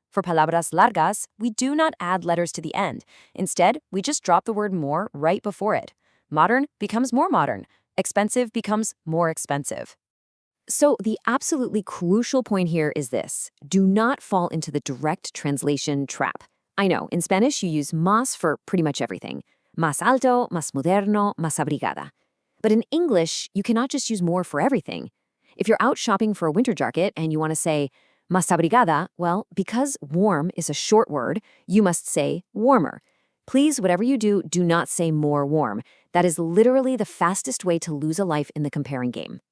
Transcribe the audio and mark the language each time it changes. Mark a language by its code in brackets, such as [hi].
[en] For [es] palabras largas, [en] we do not add letters to the end. Instead, we just drop the word more right before it. Modern becomes more modern. Expensive becomes more expensive. So the absolutely crucial point here is this. Do not fall into the direct translation trap. I know, in Spanish, you use más for pretty much everything. [es] Más alto, más moderno, más abrigada. [en] But in English, you cannot just use more for everything. If you're out shopping for a winter jacket and you want to say, [es] más abrigada, [en] well, because warm is a short word, you must say warmer. Please, whatever you do, do not say more warm. That is literally the fastest way to lose a life in the comparing game.